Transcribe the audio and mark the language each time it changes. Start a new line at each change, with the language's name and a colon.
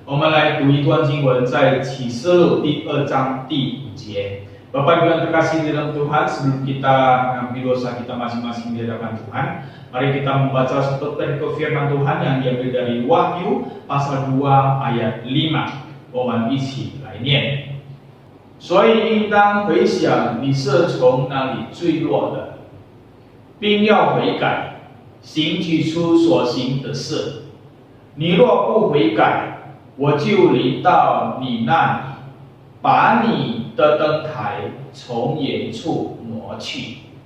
Chinese: 来读一段经文，在启示录第2章第5节。
Indonesian: Bapak Ibu yang terkasih di dalam Tuhan, sebelum kita mengampuni dosa kita masing-masing di hadapan Tuhan, mari kita membaca satu perikop firman Tuhan yang diambil dari Wahyu pasal 2 ayat 5。
Chinese: 我们一起来念。所以应当回想你是从哪里坠落的，并要悔改，行取出所行的事。你若不悔改，我就临到你那里，把你的灯台从远处挪去。